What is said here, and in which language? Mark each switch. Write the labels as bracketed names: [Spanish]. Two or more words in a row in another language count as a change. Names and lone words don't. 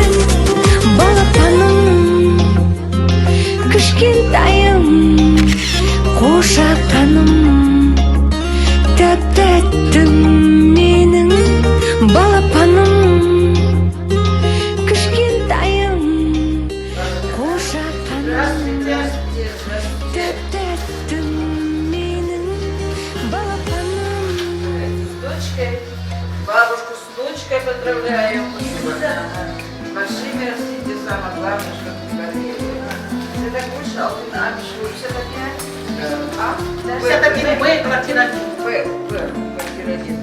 [Kazakh] Балапаным, кішкентайым, қошақаным, тәп-тәттім менің балапаным, кішкентайым, қошақаным, тәп-тәттім менің балапаным. [Russian] С дочкой, бабушку с дочкой поздравляем. Большими растите, самое главное, чтобы не болели. Ты так кушал, ты напишешься опять? Это мы, квартира 1. Квартира 1.